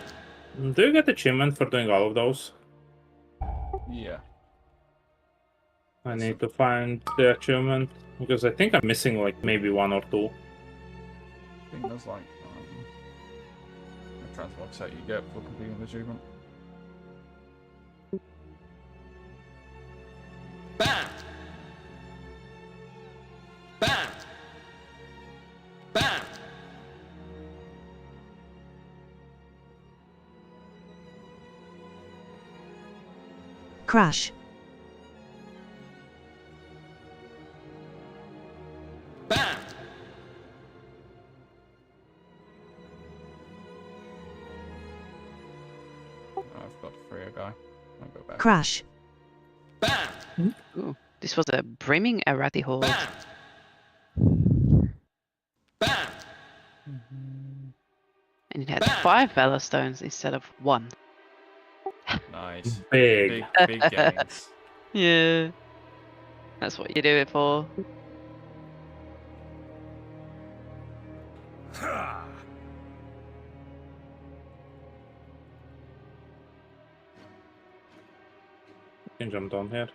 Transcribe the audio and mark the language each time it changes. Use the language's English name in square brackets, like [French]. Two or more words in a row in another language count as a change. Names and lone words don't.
[English] Do you get achievement for doing all of those? Yeah. I need to find the achievement because I think I'm missing like maybe one or two. I think there's like a transport set you get for completing the achievement. Bam! Bam! Bam! Crash. Bam! I've got to free a guy. I'll go back. Crash. Bam! Ooh, this was a brimming errati horde. Bam! Bam! And it had Bam! 5 Valor Stones instead of 1. Nice. Big. Big gains. Yeah. That's what you do it for. Can jump down here.